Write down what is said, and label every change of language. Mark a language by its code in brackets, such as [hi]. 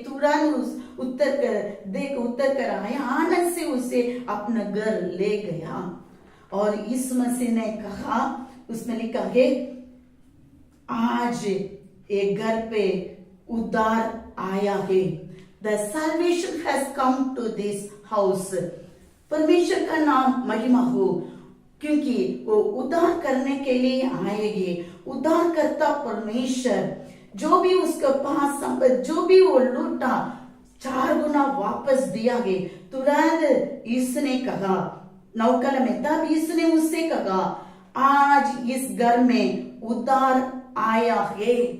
[hi] तुरंत उतर कर आया, आनंद से उसे अपना घर ले गया। और इस मसीह ने कहा, उसमें लिखा है, आज एक घर पे उद्धार आया है। [en] The salvation has come to this house. [hi] परमेश्वर का नाम महिमा हो, क्योंकि वो उद्धार करने के लिए आएंगे। उद्धार करता परमेश्वर, जो भी उसके पास संपत्ति, जो भी वो लूटा, 4 गुना वापस दिया है। तुरंत इसने कहा 9 में, तब इसने उससे कहा, आज इस घर में उद्धार आया है।